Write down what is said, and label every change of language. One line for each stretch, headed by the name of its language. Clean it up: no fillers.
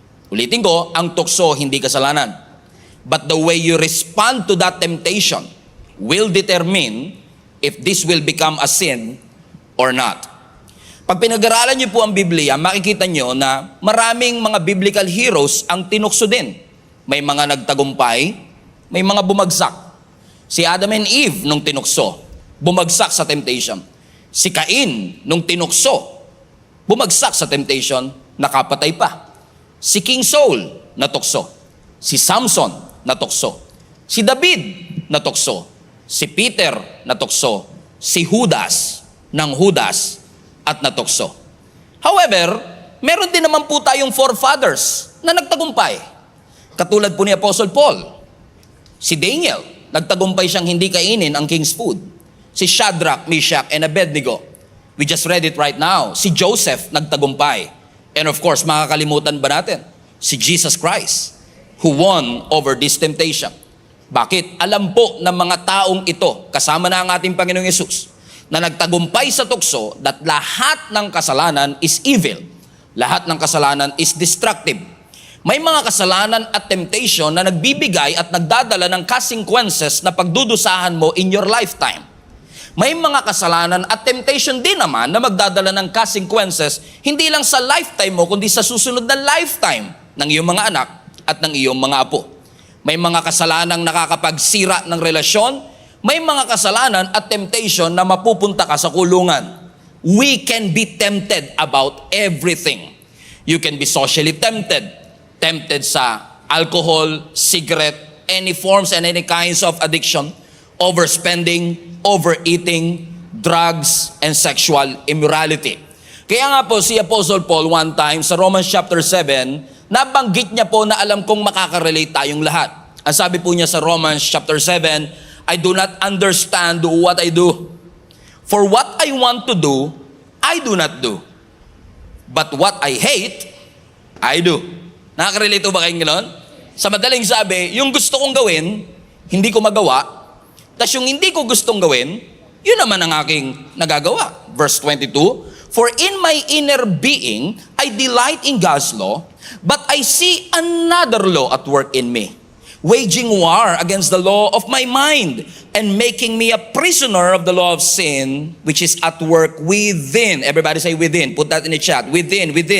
Filipino: Ulitin ko, ang tukso hindi kasalanan.
English: But the way you respond to that temptation will determine if this will become a sin or not.
Filipino: Pag pinag-aralan niyo po ang Biblia, makikita niyo na maraming mga biblical heroes ang tinukso din. May mga nagtagumpay, may mga bumagsak. Si Adam and Eve nung tinukso, bumagsak sa temptation. Si Cain nung tinukso, bumagsak sa temptation, nakapatay pa. Si King Saul, natukso. Si Samson, natukso. Si David, natukso. Si Peter, natukso. Si Judas, ng Judas, at natukso. However, meron din naman po tayong forefathers na nagtagumpay. Katulad po ni Apostle Paul. Si Daniel, nagtagumpay siyang hindi kainin ang king's food. Si Shadrach, Meshach, and Abednego.
English: We just read it right now.
Filipino: Si Joseph, nagtagumpay.
English: And of course,
Filipino: makakalimutan ba natin?
English: Si Jesus Christ, who won over this temptation.
Filipino: Bakit? Alam po ng mga taong ito, kasama na ang ating Panginoong Yesus, na nagtagumpay sa tukso that lahat ng kasalanan is evil. Lahat ng kasalanan is destructive. May mga kasalanan at temptation na nagbibigay at nagdadala ng consequences na pagdudusahan mo in your lifetime. May mga kasalanan at temptation din naman na magdadala ng consequences hindi lang sa lifetime mo, kundi sa susunod na lifetime ng iyong mga anak at ng iyong mga apo. May mga kasalanang nakakapagsira ng relasyon. May mga kasalanan at temptation na mapupunta ka sa kulungan.
English: We can be tempted about everything. You can be socially tempted. Tempted sa alcohol, cigarette, any forms and any kinds of addiction, overspending, overeating, drugs, and sexual immorality.
Filipino: Kaya nga po si Apostle Paul one time sa Romans chapter 7, nabanggit niya po na alam kong makaka-relate tayong lahat. Ang sabi po niya sa
English: Romans chapter 7, I do not understand what I do. For what I want to do, I do not do. But what I hate, I do.
Filipino: Nakaka-relate ba kayong gano'n? Sa madaling sabi, yung gusto kong gawin, hindi ko magawa. Tapos yung hindi ko gustong gawin, yun naman ang aking nagagawa.
English: Verse 22, for in my inner being, I delight in God's law, but I see another law at work in me, waging war against the law of my mind and making me a prisoner of the law of sin, which is at work within. Everybody say within. Put that in the chat. Within.